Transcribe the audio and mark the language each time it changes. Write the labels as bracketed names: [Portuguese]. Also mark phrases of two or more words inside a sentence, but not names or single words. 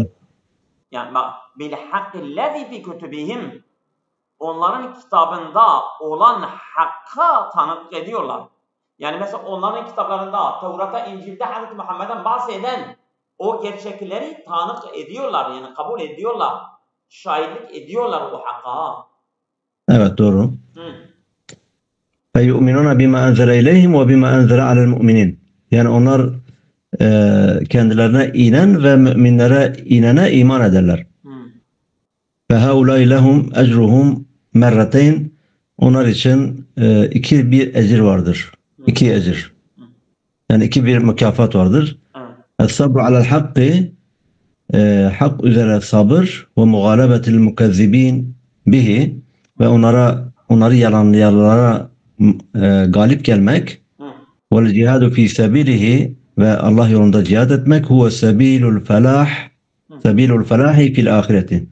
[Turkish] Yani bak, [Arabic] بالحق الذي في كتبهم, [Turkish] onların kitabında olan hakka tanık ediyorlar. Yani mesela onların kitaplarında, Tevrat'ta, İncil'de Hz. Muhammed'den bahseden o gerçekleri tanık ediyorlar. Yani kabul ediyorlar. Şahitlik ediyorlar o hakka. Evet, doğru. [Arabic] فَيُؤْمِنُونَ بِمَا أَنْزَلَ إِلَيْهِمْ وَبِمَا أَنْزَلَ عَلَى الْمُؤْمِنِينَ. [Turkish] Yani onlar kendilerine inen ve müminlere inene iman ederler. [Arabic] فَهَؤُلَاءِ لَهُمْ اَجْرُهُمْ مَرَّتَيْنِ. [Turkish] Onlar için bir ecir vardır. İki ecir. Yani bir mükafat vardır. [Arabic] الصبر على الحق, [Turkish] hak üzere sabır ve [Arabic] مغالبة المكذبين به, [Turkish] ve onları yalanlayanlara galip gelmek, [Arabic] والجهاد في سبيله, [Turkish] ve Allah yolunda cihad etmek, [Arabic] هو سبيل الفلاح سبيل الفلاح في الآخرة.